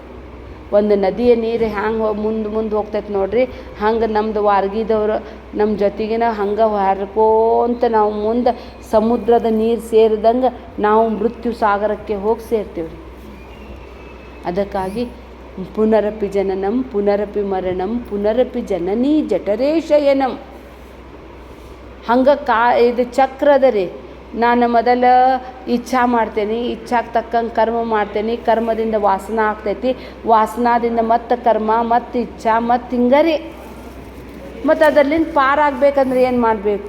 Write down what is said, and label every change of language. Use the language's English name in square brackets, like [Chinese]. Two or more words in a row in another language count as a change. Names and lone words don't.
[Kannada] ಒಂದು ನದಿಯ ನೀರು ಹ್ಯಾಂಗೆ ಮುಂದೆ ಹೋಗ್ತೈತೆ ನೋಡ್ರಿ, ಹಂಗೆ ನಮ್ಮದು ವಾರ್ಗಿದವರು ನಮ್ಮ ಜೊತೆಗಿನ ಹಂಗೆ ಹರ್ಕೋಂತ ನಾವು ಮುಂದೆ ಸಮುದ್ರದ ನೀರು ಸೇರಿದಂಗೆ ನಾವು ಮೃತ್ಯು ಸಾಗರಕ್ಕೆ ಹೋಗಿ ಸೇರ್ತೀವಿ ರೀ. [Sanskrit] ಅದಕ್ಕಾಗಿ ಪುನರಪಿ ಜನನಂ ಪುನರಪಿ ಮರಣಂ ಪುನರಪಿ ಜನನೀ ಜಠರೇ ಶಯನಂ. [Kannada] ಹಂಗೆ ಇದು ಚಕ್ರ ಅದ ರೀ. ನಾನು ಮೊದಲ ಇಚ್ಛಾ ಮಾಡ್ತೇನೆ, ಇಚ್ಛಾಕ್ಕೆ ತಕ್ಕಂಗೆ ಕರ್ಮ ಮಾಡ್ತೇನೆ, ಕರ್ಮದಿಂದ ವಾಸನ ಆಗ್ತೈತಿ, ವಾಸನಾದಿಂದ ಮತ್ತು ಕರ್ಮ ಮತ್ತು ಇಚ್ಛಾ ಮತ್ತು ಹಿಂಗರಿ. ಮತ್ತು ಅದರಲ್ಲಿಂದ ಪಾರಾಗಬೇಕಂದ್ರೆ ಏನು ಮಾಡಬೇಕು?